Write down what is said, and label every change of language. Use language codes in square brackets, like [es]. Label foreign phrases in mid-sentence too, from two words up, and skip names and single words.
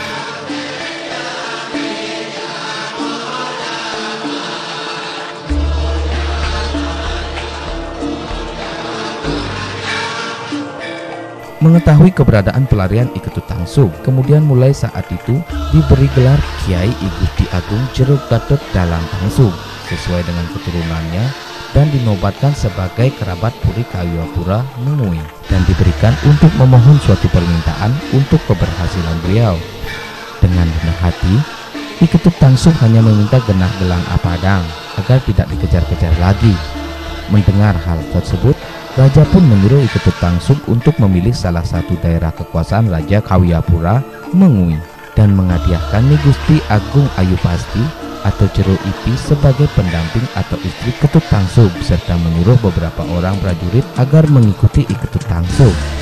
[id] Mengetahui keberadaan pelarian I Ketut Tangsub, kemudian mulai saat itu diberi gelar Kiai I Gusti Agung Jeruk Gatot Dalam Tangsub sesuai dengan keturunannya dan dinobatkan sebagai kerabat Puri Kawiyapura Mengui dan diberikan untuk memohon suatu permintaan untuk keberhasilan beliau. Dengan rendah hati, I Ketut Tangsub hanya meminta genah gelang Apadang agar tidak dikejar-kejar lagi. Mendengar hal tersebut, Raja pun menyuruh I Ketut Tangsub untuk memilih salah satu daerah kekuasaan Raja Kawiyapura Mengui dan menghadiahkan Nyi Gusti Agung Ayu Pasti atau Jero Ipi sebagai pendamping atau istri Ketut Tangsub serta menyuruh beberapa orang prajurit agar mengikuti I Ketut Tangsub.